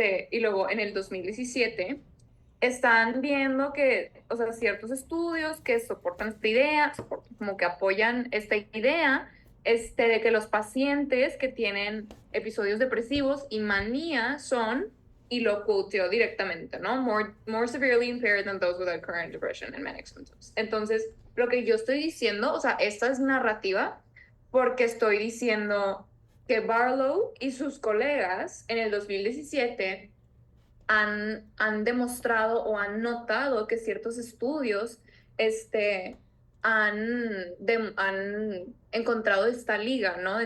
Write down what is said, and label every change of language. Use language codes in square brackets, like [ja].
[es] y luego en el 2017 están viendo que, o sea, ciertos estudios que soportan esta idea, como que apoyan esta idea, de que los pacientes que tienen episodios depresivos y manía son, y lo quoteó directamente, ¿no? [en] More severely impaired than those without current depression and manic symptoms. [es] Entonces, lo que yo estoy diciendo, o sea, esta es narrativa porque estoy diciendo que Barlow y sus colegas en el 2017 han demostrado o han notado que ciertos estudios han encontrado esta liga, ¿no?